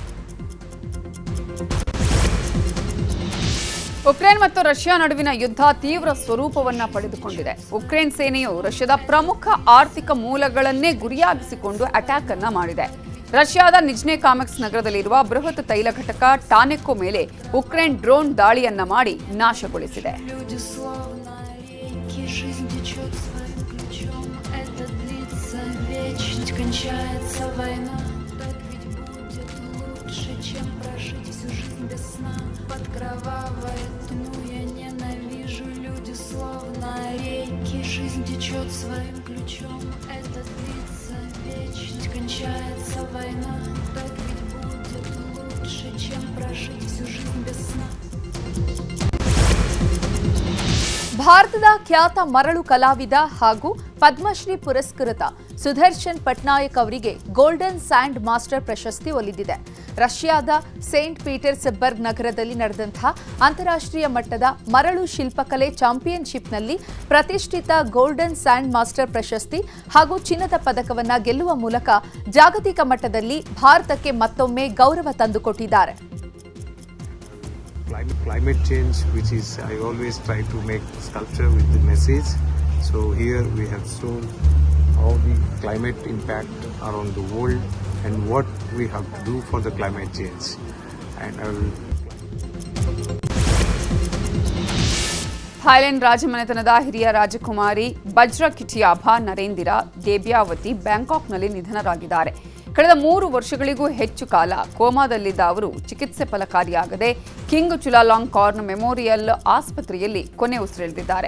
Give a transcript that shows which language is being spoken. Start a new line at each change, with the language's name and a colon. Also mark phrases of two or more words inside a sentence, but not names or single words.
Kannada: ಉಕ್ರೇನ್ ಮತ್ತು ರಷ್ಯಾ ನಡುವಿನ ಯುದ್ಧ ತೀವ್ರ ಸ್ವರೂಪವನ್ನು ಪಡೆದುಕೊಂಡಿದೆ. ಉಕ್ರೇನ್ ಸೇನೆಯು ರಷ್ಯಾದ ಪ್ರಮುಖ ಆರ್ಥಿಕ ಮೂಲಗಳನ್ನೇ ಗುರಿಯಾಗಿಸಿಕೊಂಡು ಅಟ್ಯಾಕ್ ಅನ್ನ ಮಾಡಿದೆ. ರಷ್ಯಾದ ನಿಜ್ನೆ ಕಾಮೆಕ್ಸ್ ನಗರದಲ್ಲಿರುವ ಬೃಹತ್ ತೈಲ ಘಟಕ ಟಾನೆಕೋ ಮೇಲೆ ಉಕ್ರೇನ್ ಡ್ರೋನ್ ದಾಳಿಯನ್ನ ಮಾಡಿ ನಾಶಗೊಳಿಸಿದೆ.
Russian: Под кровавой тьму я ненавижу, люди словно реки, жизнь течет своим ключом, это длится вечность, кончается война, так ведь будет лучше, чем прожить всю жизнь без сна.
Kannada: ಭಾರತದ ಖ್ಯಾತ ಮರಳು ಕಲಾವಿದ ಹಾಗೂ ಪದ್ಮಶ್ರೀ ಪುರಸ್ಕೃತ ಸುದರ್ಶನ್ ಪಟ್ನಾಯಕ್ ಅವರಿಗೆ ಗೋಲ್ಡನ್ ಸ್ಯಾಂಡ್ ಮಾಸ್ಟರ್ ಪ್ರಶಸ್ತಿ ಒಲಿದಿದೆ. ರಷ್ಯಾದ ಸೇಂಟ್ ಪೀಟರ್ಸ್ಬರ್ಗ್ ನಗರದಲ್ಲಿ ನಡೆದಂತಹ ಅಂತಾರಾಷ್ಟ್ರೀಯ ಮಟ್ಟದ ಮರಳು ಶಿಲ್ಪಕಲೆ ಚಾಂಪಿಯನ್ಶಿಪ್ನಲ್ಲಿ ಪ್ರತಿಷ್ಠಿತ ಗೋಲ್ಡನ್ ಸ್ಯಾಂಡ್ ಮಾಸ್ಟರ್ ಪ್ರಶಸ್ತಿ ಹಾಗೂ ಚಿನ್ನದ ಪದಕವನ್ನು ಗೆಲ್ಲುವ ಮೂಲಕ ಜಾಗತಿಕ ಮಟ್ಟದಲ್ಲಿ ಭಾರತಕ್ಕೆ ಮತ್ತೊಮ್ಮೆ ಗೌರವ ತಂದುಕೊಟ್ಟಿದ್ದಾರೆ.
English: Climate change, which is I always try to make sculpture with the message. So here we have shown how the climate impact around the world and what we have to do for the climate change. And I will.
Kannada: ಥಾಯ್ಲೆಂಡ್ ರಾಜಮನೆತನದ ಹಿರಿಯ ರಾಜಕುಮಾರಿ ಬಜ್ರ ಕಿಟಿಯಾಭಾ ನರೇಂದಿರಾ ದೇಬ್ಯಾವತಿ ಬ್ಯಾಂಕಾಕ್ನಲ್ಲಿ ನಿಧನರಾಗಿದ್ದಾರೆ. ಕಳೆದ 3 ವರ್ಷಗಳಿಗೂ ಹೆಚ್ಚು ಕಾಲ ಕೋಮಾದಲ್ಲಿದ್ದ ಅವರು ಚಿಕಿತ್ಸೆ ಫಲಕಾರಿಯಾಗದೆ ಕಿಂಗ್ ಚುಲಾಲಾಂಗ್ ಕಾರ್ನ್ ಮೆಮೋರಿಯಲ್ ಆಸ್ಪತ್ರೆಯಲ್ಲಿ ಕೊನೆ ಉಸಿರೆಳೆದಿದ್ದಾರೆ.